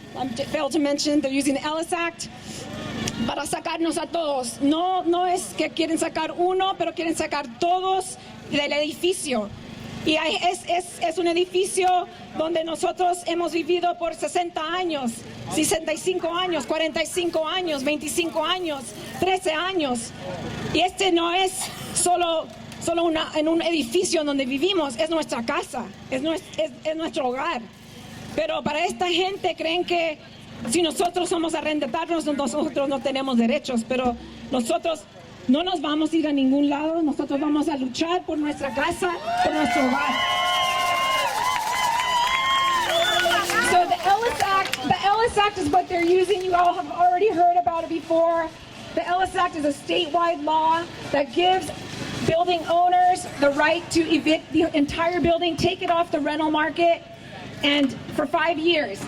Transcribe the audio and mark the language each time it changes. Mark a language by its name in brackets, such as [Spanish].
[English] I failed to mention they're using the Ellis Act [Spanish] para sacarnos a todos. No es que quieren sacar uno, pero quieren sacar todos del edificio. Y es un edificio donde nosotros hemos vivido por 60 años, 65 años, 45 años, 25 años, 13 años. Y este no es solo en un edificio donde vivimos, es nuestra casa, es nuestro hogar. Pero para esta gente creen que si nosotros somos arrendatarios, nosotros no tenemos derechos, pero nosotros no nos vamos a ir a ningún lado, nosotros vamos a luchar por nuestra casa, por nuestro hogar. [English] So the Ellis Act is what they're using. You all have already heard about it before. The Ellis Act is a statewide law that gives building owners the right to evict the entire building, take it off the rental market, and for 5 years.